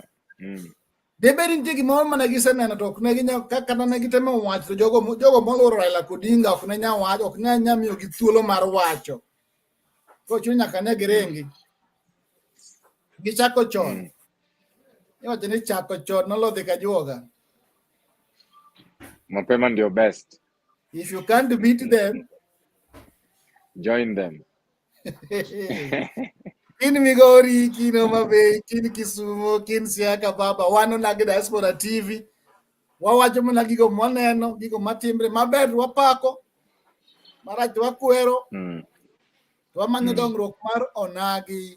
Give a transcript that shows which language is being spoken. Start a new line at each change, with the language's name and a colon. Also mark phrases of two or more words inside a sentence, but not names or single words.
Luo (Kenya and Tanzania): Debedi nitie gimoro mane giseneno to ok ne ginya kaka ne gitemo wacho to jogo moluoro Raila Odinga ok ne nya wacho, ok nya miyo gi thuolo mar wacho. Kochu nyaka ne girengi. Gichako chon. Iwacho ni chako chon nolodhi ka juoga.
Swahili: Mapema ndio best.
English: If you can't beat them, join them.
Luo (Kenya and Tanzania): Kin Migori, kin Homabay, kin Kisumu, kin Siaka Baba, wan Onagi Diaspora TV. Wawacho mana gigo mwaneno, gigo matimre maber wapako. Marach wakwero. Wamanyo dongruok mar Onagi.